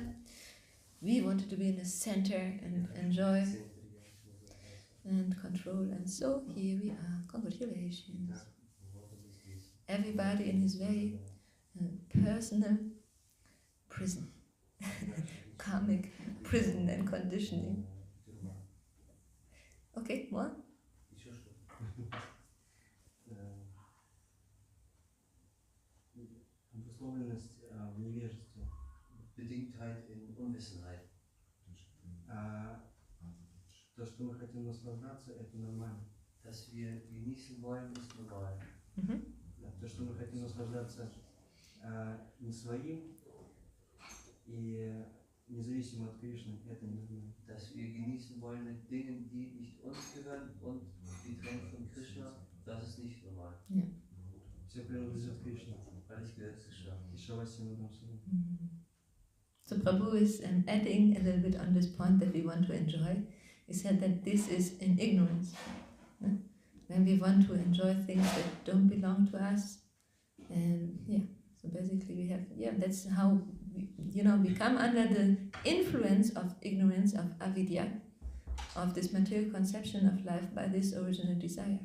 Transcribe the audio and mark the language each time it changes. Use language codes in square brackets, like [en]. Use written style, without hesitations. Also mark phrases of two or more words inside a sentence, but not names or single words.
[en] We wanted to be in the center and enjoy and control. And so here we are. Congratulations. Everybody in his very personal prison. Karmic prison and conditioning. Okay, more? [ru] Обусловленность в невежестве. [de] Bedingtheit in Unwissenheit. [ru] То, что мы хотим наслаждаться, это нормально. [de] Dass wir genießen wollen, ist normal. [ru] То, что мы хотим наслаждаться не своим и независимо от Кришны, это не нормально. [de] Dass wir genießen wollen mit Dingen, die nicht uns gehören und getrennt von Krishna, das ist nicht normal. Ja. [ru] Все принадлежит Кришне. [de] Alles gehört Krishna. [en] So Prabhu is adding a little bit on this point that we want to enjoy. He said that this is in ignorance. When we want to enjoy things that don't belong to us, and so basically we have, that's how we come under the influence of ignorance, of avidya, of this material conception of life by this original desire.